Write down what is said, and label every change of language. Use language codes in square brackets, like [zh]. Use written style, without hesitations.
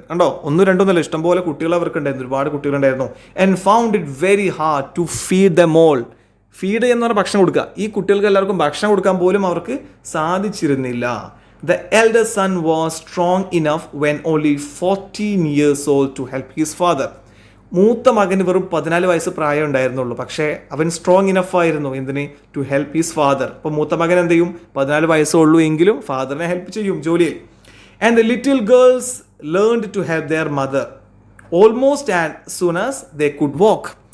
[ml] കണ്ടോ, 1 2 ഒന്നുമല്ല, ഇഷ്ടംപോലെ കുട്ടികൾ അവർക്കുണ്ടായിരുന്നു, ഒരുപാട് കുട്ടികളുണ്ടായിരുന്നു. [en] and found it very hard to feed them all. [ml] Feed എന്ന് പറഞ്ഞാൽ ഭക്ഷണം കൊടുക്കുക. ഈ കുട്ടികൾക്ക് എല്ലാവർക്കും ഭക്ഷണം കൊടുക്കാൻ പോലും അവർക്ക് സാധിച്ചിരുന്നില്ല. [en] the elder son was strong enough when only 14 years old to help his father. [ml] മൂത്ത മകന് വെറും 14 വയസ്സ് പ്രായം ഉണ്ടായിരുന്നുള്ളൂ, പക്ഷേ അവൻ [en] strong enough [ml] ആയിരുന്നു എന്തിന്? [en] To help his father. [ml] അപ്പോൾ മൂത്ത മകൻ എന്ത് ചെയ്യും? 14 വയസ്സുള്ളൂ എങ്കിലും ഫാദറിനെ ഹെൽപ്പ് ചെയ്യും ജോലിയിൽ. [en] And the little girls learned to help their mother almost as soon as they could walk.